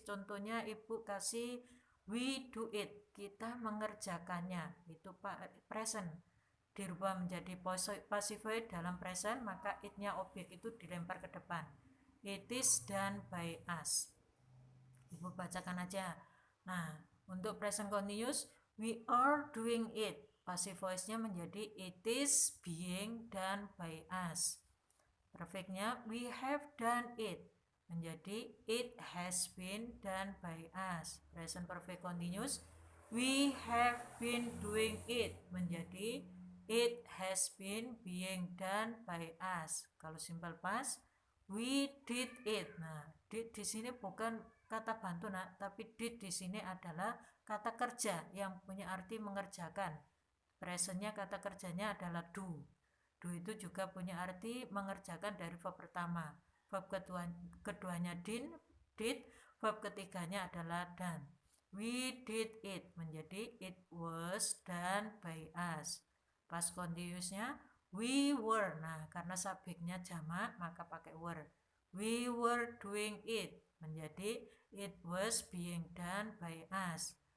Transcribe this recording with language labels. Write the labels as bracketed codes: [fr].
[id] Contohnya Ibu kasih [en] we do it, [id] kita mengerjakannya, itu present. Dirubah menjadi passive voice dalam present, maka it-nya objek itu dilempar ke depan. [en] It is done by us. [id] Ibu bacakan aja. [en] Nah, untuk present continuous, we are doing it. Passive voice-nya menjadi it is being done by us. Perfect-nya we have done it. Menjadi it has been done by us. Present perfect continuous, we have been doing it. Menjadi it has been being done by us. [id] Kalau simple past, [en] we did it. [id] Nah, did di sini bukan kata bantu tapi did di sini adalah kata kerja yang punya arti mengerjakan. Presentnya kata kerjanya adalah do. Do itu juga punya arti mengerjakan dari verb pertama. Verb keduanya did, verb ketiganya adalah done. [en] We did it menjadi it was done by us. [id] Past continuousnya [en] we were. [id] Nah, karena subjeknya jamak maka pakai were. [en] We were doing it menjadi it was being done by us.